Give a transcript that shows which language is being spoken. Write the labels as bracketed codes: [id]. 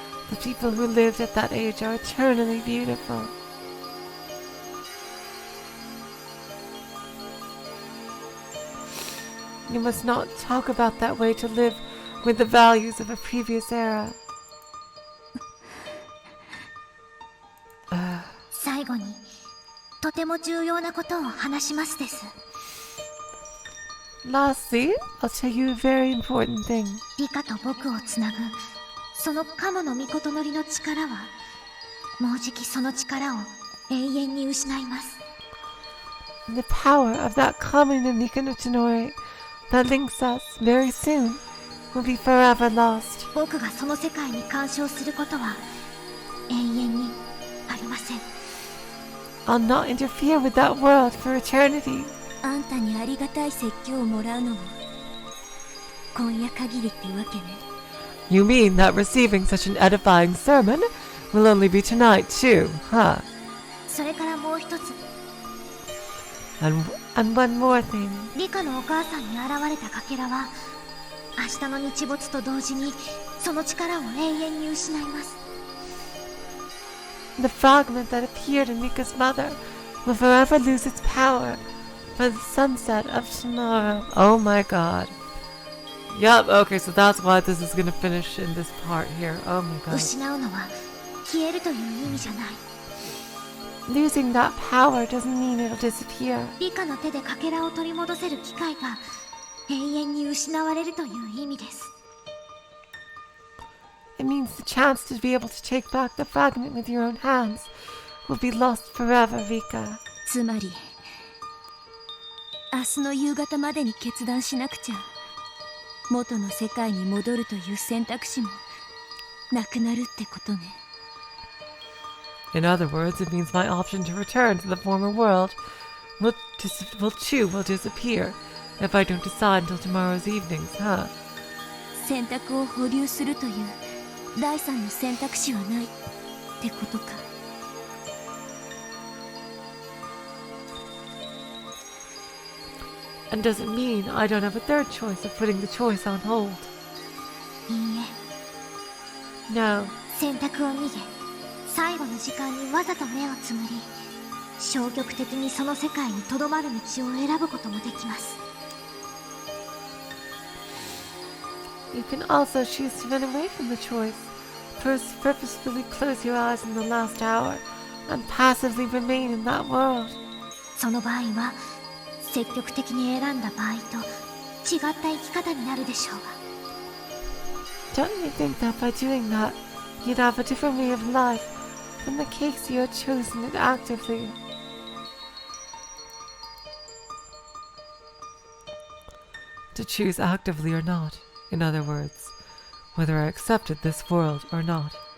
[en] The people who lived at that age are eternally beautiful. You must not talk about that way to live with the values of a previous era. [ja] 最後にとても重要なことを話しますです。 [en] Lastly, I'll tell you a very important thing. [ja] リカと僕をつなぐそのカモの御事のりの力はもうじきその力を永遠に失います。 [en] The power of that common and Nikanochinori that links us very soon will be forever lost. [ja] 僕がその世界に干渉することは永遠にありません。 [en] I'll not interfere with that world for eternity. [ja] あんたにありがたい説教をもらうのも今夜限りってわけね。 [en] You mean that receiving such an edifying sermon will only be tonight too, huh? [ja] それからもう一つ。 [en] And one more thing. [ja] リカのお母さんに現れたかけらは明日の日没と同時にその力を永遠に失います。 [en] The fragment that appeared in Rika's mother will forever lose its power by the sunset of tomorrow. Oh my god. Yup, okay, so that's why this is gonna finish in this part here. Oh my god. [ja] 失うのは消えるという意味じゃない。 [en] Losing that power doesn't mean it'll disappear. [ja] リカの手でかけらを取り戻せる機会が永遠に失われるという意味です。 [en] It means the chance to be able to take back the fragment with your own hands will be lost forever, Rika. [ja] つまり明日の夕方までに決断しなくちゃ元の世界に戻るという選択肢もなくなるってことね。 [en] In other words, it means my option to return to the former world will disappear if I don't decide until tomorrow's evenings, huh? [ja] 選択を保留するという第三の選択肢はないってことか。 [en] And does it mean I don't have a third choice of putting the choice on hold? [ja] いい [en] No. [ja] え、選択を逃げ、最後の時間にわざと目をつむり、消極的にその世界にとどまる道を選ぶこともできます。 [en] You can also choose to run away from the choice. Purposefully close your eyes in the last hour and passively remain in that world. [ja] その場合は、積極的に選んだ場合と違った生き方になるでしょうが。 [en] Don't you think that by doing that, you'd have a different way of life than the case you had chosen it actively? To choose actively or not, in other words, whether I accepted this world or not.